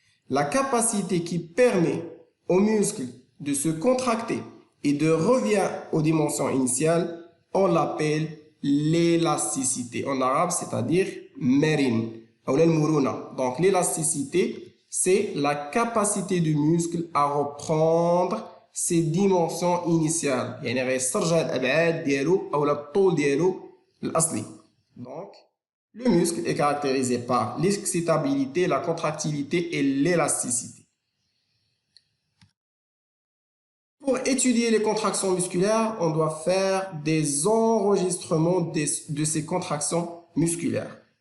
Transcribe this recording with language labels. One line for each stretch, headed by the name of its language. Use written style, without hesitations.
French: La capacité qui permet au muscle de se contracter et de revenir aux dimensions initiales, on l'appelle l'élasticité. En arabe, c'est-à-dire marine ou l'muruna. Donc l'élasticité, c'est la capacité du muscle à reprendre ses dimensions initiales.
Arabic: يعني غيسترجع الابعاد ديالو او الطول ديالو الاصلي.
French: Donc le muscle est caractérisé par l'excitabilité, la contractilité et l'élasticité. Pour étudier les contractions musculaires, on doit faire des enregistrements de ces contractions musculaires.